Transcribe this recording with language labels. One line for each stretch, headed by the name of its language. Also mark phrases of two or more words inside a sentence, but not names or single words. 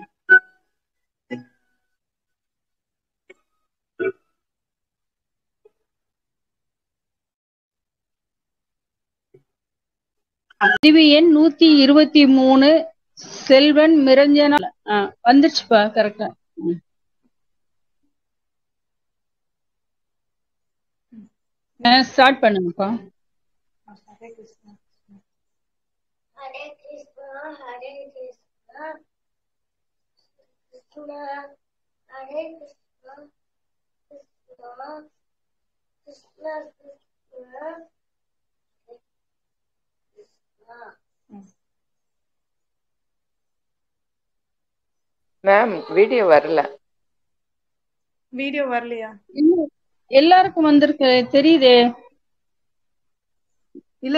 Tamil: பதிவு எண் 123 செல்வன் மிரஞ்சனா. வந்துருச்சுப்பா, கரெக்டா. ஸ்டார்ட் பண்ணுங்கப்பா.
Hindi: हरे कृष्णा हरे कृष्णा कृष्णा हरे कृष्णा कृष्णा कृष्णा
English: ma'am video
Tamil: வரல. வீடியோ வரலையா? எல்லாருக்கும் வந்திருக்கு தெரியுதே. இல்ல